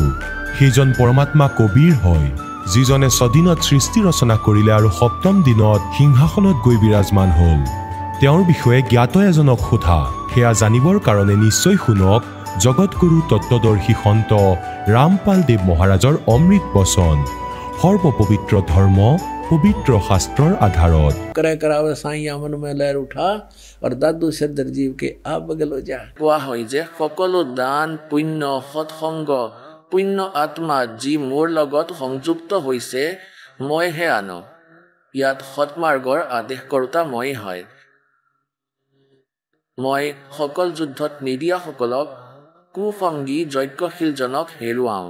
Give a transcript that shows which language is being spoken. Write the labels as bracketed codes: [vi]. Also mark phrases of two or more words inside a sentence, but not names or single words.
[as] সেইজন পৰমাত্মা কবিৰ হয় যিজনে 6 দিনত সৃষ্টি ৰচনা কৰিলে আৰু 7ম দিনত সিংহাসনত গৈ বিৰাজমান হ'ল। তেওঁৰ বিষয়ে জ্ঞাত এজনক সোধা, সেয়া জানিবৰ কাৰণে নিশ্চয় শুনক জগতগুৰু তত্ত্বদৰ্শী সন্ত ৰামপাল দেৱ মহাৰাজৰ অমৃত বচন। সৰ্বপবিত্ৰ ধৰ্ম পবিত্ৰ শাস্ত্ৰৰ আধাৰত। [hi] करे करावे साईं मन में लहर उठा और दादू सिद्धर जीव के आप बगलो जा। [as] কোৱা হয় যে সকলো দান পুণ্য সৎসংগ পুণ্য আত্মা যি মোৰ লগত সংযুক্ত হৈছে মইহে আনো। ইয়াত সৎমাৰ্গৰ আদেশ কৰোতা মই হয়। মই সকল যুদ্ধত নিদিয়াসকলক কুসংগী যজ্ঞশীলজনক হেৰুৱাওঁ।